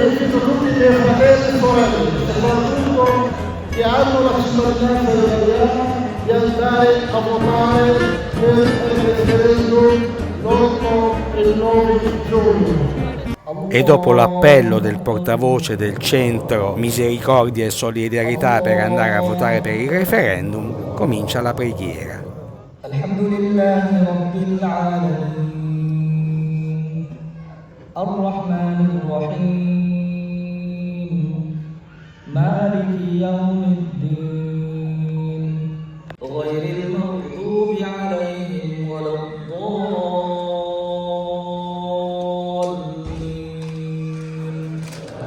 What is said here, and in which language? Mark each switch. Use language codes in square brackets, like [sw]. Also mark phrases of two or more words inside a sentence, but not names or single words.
[it] Che hanno la cittadinanza italiana di andare a votare per il referendum l'8 e il 9 giugno. E dopo l'appello del portavoce del centro Misericordia e Solidarietà per andare a votare per il referendum, comincia la preghiera. [ar] الحمد لله رب العالمين، الرحمن الرحيم، مالك يوم الدين، غير المغضوب عليهم ولا الضالين.